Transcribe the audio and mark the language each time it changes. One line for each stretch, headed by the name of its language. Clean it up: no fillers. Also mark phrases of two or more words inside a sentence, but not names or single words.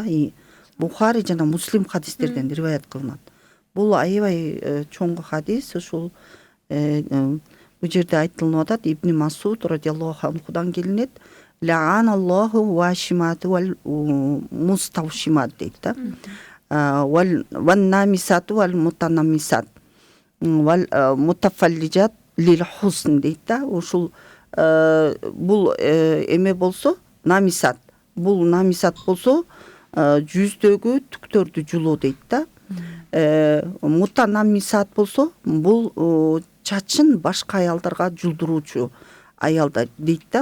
Kyrgyz: Бухари жана Муслим хадистерден риваят кылынат. Бул аябай чоң хадис. Ушул бул жерде айтылып атат, Ибн Масуд
Arabic: رضي الله عنه
Kyrgyz: келинет.
Arabic: لعن الله الواشمات والمستوشمات
Kyrgyz: дейт да.
Arabic: والنامصات والمتنمصات. والمتفلجات للحسن
Kyrgyz: дейт да. Ушул бул эме болсо, намисат. Бул намисат болсо, жүздөгү түктөрдү жулуу дейт да. Мутанамисат болсо, бул чачын башка аялдарга жулдуруучу аялдар дейт да.